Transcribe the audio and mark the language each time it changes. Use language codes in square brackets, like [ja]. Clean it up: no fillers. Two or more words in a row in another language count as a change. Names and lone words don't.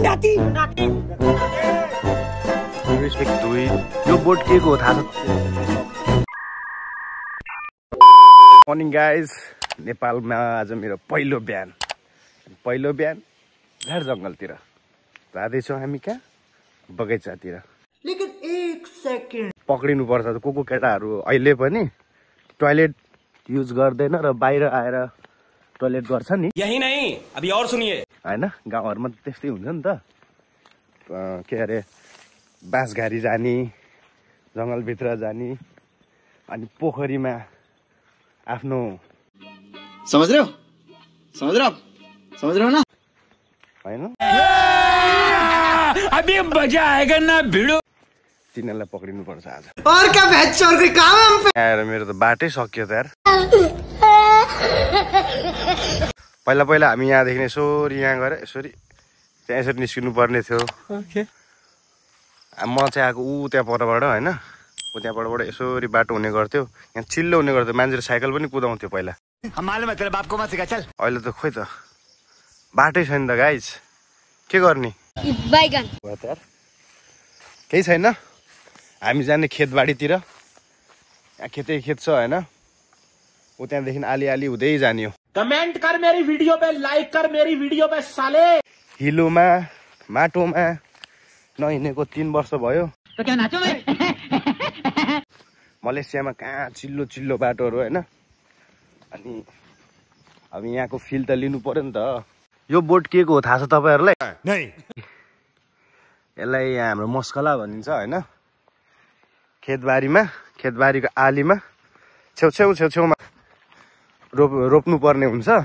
[ne] जाती यो बोट के को थाहा छ [en] Morning guys [ne] नेपालमा आज मेरो पहिलो बिहान झार जंगलतिर जाँदैछौँ हामी कहाँ बगैँचातिर [hi] लेकिन एक सेकेन्ड [ne] पक्रिनु पर्छ को केटाहरू अहिले पनि [en] toilet use [ne] गर्दैन र बाहिर आएर टोयलेट गर्छ नि [hi] यही नहीं अभी और सुनिए [ne] हैन गाउँहरुमा त्यस्तै हुन्छ नि त के अरे बाँसघारी जाने जंगलभित्र जाने अनि पोखरीमा आफ्नो [hi] समझ रहे हो ना [ne] हैन [hi] अभी मजा आएगा ना भिडो [ne] तिनीलाई पक्रिनु पर्छ आज [hi] और क्या भेज और कोई काम है हम पे [ne] यार मेरो त बाटै सक्यो त यार पहिला हामी यहाँदेखि यसरी यहाँ गएर यसरी त्यहाँ यसरी निस्किनु पर्ने थियो ओके म चाहिँ आएको ऊ त्यहाँ परबाट हैन ऊ त्यहाँबाट यसरी बाटो हुने गर्थ्यो यहाँ चिल्लो हुने गर्थ्यो मान्छेले साइकल पनि कुदाउँथ्यो पहिला अहिले त खोइ त बाटै छैन त गाइज के गर्ने बैगन केही छैन हामी जाने खेतबाडीतिर यहाँ खेत छ हैन ऊ त्यहाँदेखि आली हुँदै जाने हो [hi] कमेंट कर मेरी वीडियो पे लाइक कर मेरी वीडियो पे साले [ne] हिलोमा माटोमा नहिँडेको 3 वर्ष भयो [hi] तो क्या नाचो मैं [ne] मलेसियामा कहाँ चिल्लो बाटोहरू हैन अनि अब यहाँको फिल त लिनु पर्यो नि त यो बोट के को हो थाहा छ तपाईहरुलाई यसलाई यहाँ हाम्रो मस्कला भनिन्छ हैन खेतबारीको आलीमा छेउछेउमा रोप्नु पर्ने हुन्छ